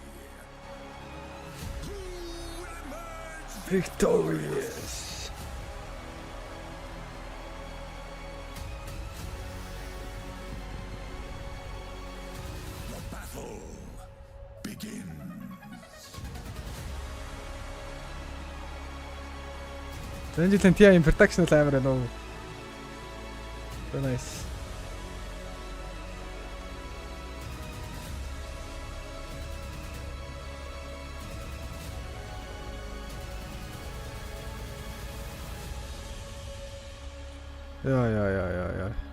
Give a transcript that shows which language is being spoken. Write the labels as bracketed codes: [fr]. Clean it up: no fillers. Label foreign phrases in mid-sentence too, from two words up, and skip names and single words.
[en] Who will emerge victorious? The battle begins. [mn] Энэ жилийн [en] TI production [mn] амар байна уу? [en] Very nice. Yeah.